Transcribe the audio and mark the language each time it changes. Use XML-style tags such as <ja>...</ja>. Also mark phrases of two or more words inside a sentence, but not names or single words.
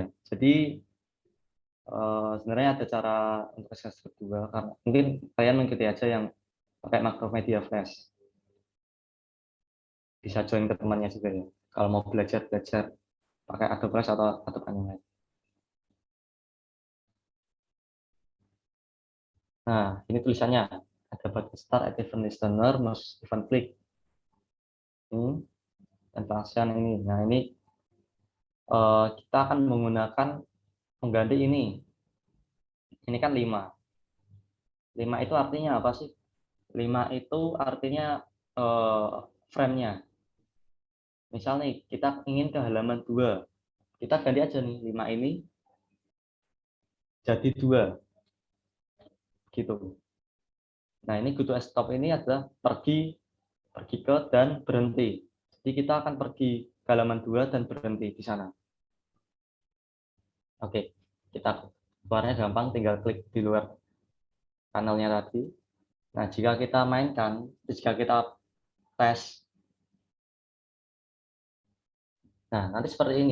<id>Jadi sebenarnya ada cara untuk ActionScript 2 karena mungkin kalian mengikuti aja yang pakai Macromedia Flash. Bisa join ke temannya juga ya. Kalau mau belajar pakai Adobe Flash atau Adobe Animate. Nah, ini tulisannya ada</id> <en>button start at event listener must event click.</en> <id>Ini dan function ini. Nah, ini kita akan menggunakan mengganti ini. Ini kan 5. 5 itu artinya apa sih? 5 itu artinya frame-nya. Misal nih, kita ingin ke halaman 2. Kita ganti aja nih, 5 ini jadi 2. Gitu. Nah, ini</id> <en>go to stop</en> <id>ini adalah pergi ke dan berhenti. Jadi kita akan pergi ke halaman 2 dan berhenti di sana. Oke, kita keluarnya gampang, tinggal klik di luar panelnya tadi. Nah, jika kita mainkan, jika kita tes, nah nanti seperti ini.</id>